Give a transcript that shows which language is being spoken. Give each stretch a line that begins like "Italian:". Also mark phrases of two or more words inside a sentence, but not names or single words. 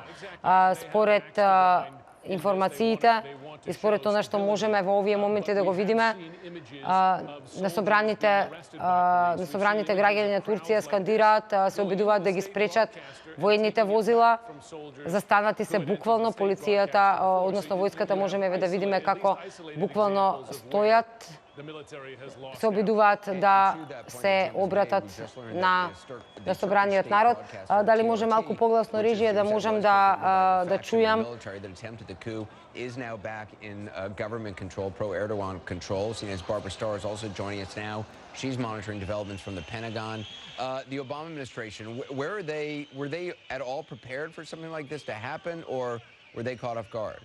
Macedonian: Според информациите и според она што можеме во овие моменти да го видиме, на собраните граѓани на Турција скандираат, се обидуваат да ги спречат военните возила, застанати се буквално, полицијата, односно војската, можеме да видиме како буквално стојат, се обидуваат да се обратат на собраниот народ. Дали може малку погласно режија да можам да чујам?
English: Is now back in government control, pro-Erdogan control. CNN's Barbara Starr is also joining us now. She's monitoring developments from the Pentagon. The Obama administration, were they at all prepared for something like this to happen, or were they caught off guard?